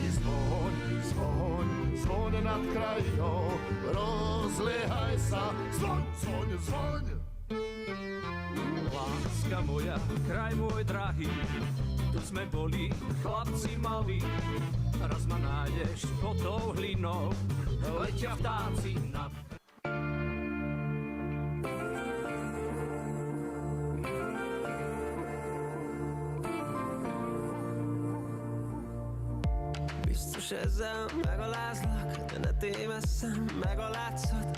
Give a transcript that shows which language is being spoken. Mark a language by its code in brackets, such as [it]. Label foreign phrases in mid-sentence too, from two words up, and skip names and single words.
[sk] Zvoň, zvoň, zvoň nad krajinou, rozliehaj sa, zvoň, zvoň, zvoň. Láska moja, kraj môj drahý, tu sme boli chlapci malí. Raz ma nájdeš pod tou hlinou, letia vtáci nad... [hu] Biztos ezzel megalázlak, de ne tévesszem meg a látszat.